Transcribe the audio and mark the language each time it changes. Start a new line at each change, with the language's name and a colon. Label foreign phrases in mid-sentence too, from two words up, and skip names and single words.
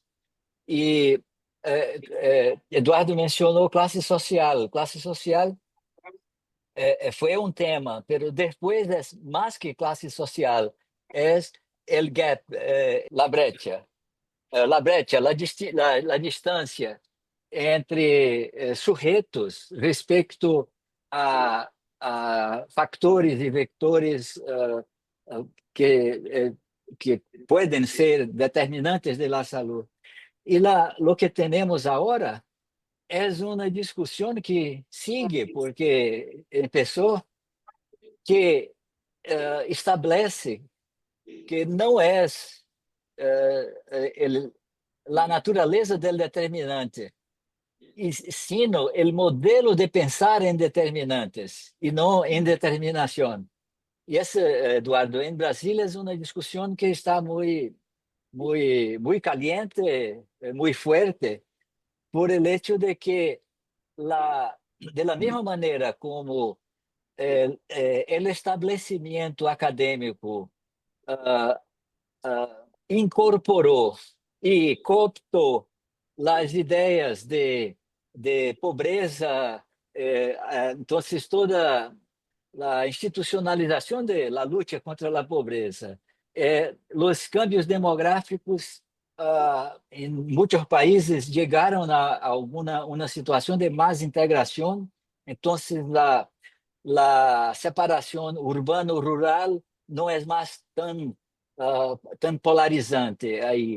Spanish: Y Eduardo mencionó clase social. Clase social fue un tema, pero después es más que clase social, es el gap, la brecha.
Portuguese: La distância entre sujeitos respeito a factores e vectores que podem ser determinantes
Spanish: de la salud.
Portuguese: E
Spanish: lo que
Portuguese: temos agora é uma discussão que sigue, porque começou, que estabelece que não é
Spanish: la naturaleza del determinante, sino el modelo de pensar en determinantes y no en determinación. Y ese, Eduardo, en Brasil es una discusión que está muy caliente, muy fuerte, por el hecho de que de la misma manera como el establecimiento académico
Portuguese: incorporou e cooptou as ideias de pobreza, então toda a institucionalização da luta contra a pobreza, os cambios demográficos em muitos países chegaram a uma situação de mais integração, então a separação urbano-rural não é mais tan polarizante aí.